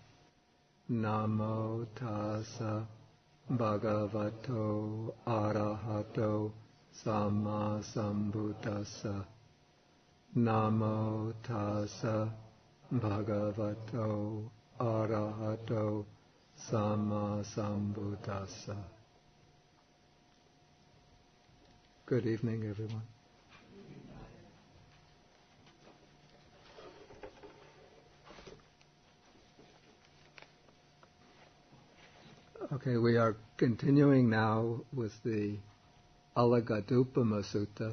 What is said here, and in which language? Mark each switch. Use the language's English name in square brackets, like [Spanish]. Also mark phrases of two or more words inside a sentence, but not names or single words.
[Pali] Namo tassa bhagavato arahato samma sambuddhassa. Namo tassa bhagavato arahato samma sambuddhassa. [English] Good evening, everyone. Okay, we are continuing now with the Alagaddupama Sutta.